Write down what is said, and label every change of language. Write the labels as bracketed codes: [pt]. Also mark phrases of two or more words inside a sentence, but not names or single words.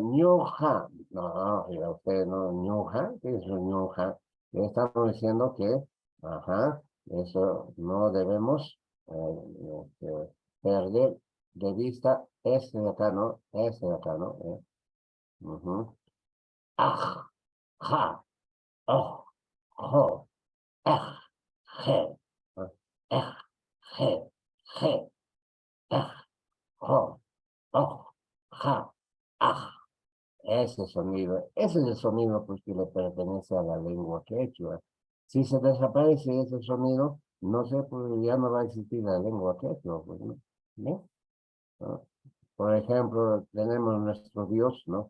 [es] Ñuja. No, mira usted, no, ñuja. ¿Qué es un ñuja? Le estamos diciendo que, ajá, eso no debemos perder de vista este de acá, ¿no? Este de acá, ¿no? Ujú. Aj, ja, oh, jo, ej, je, ¿no? Ej, je, je, ej, jo, oh, ja, aj. Ese es el sonido pues, que le pertenece a la lengua quechua. Si se desaparece ese sonido, no sé, pues ya no va a existir la lengua quechua, pues, ¿no? ¿Ves? ¿No? Por ejemplo, tenemos nuestro Dios, ¿no?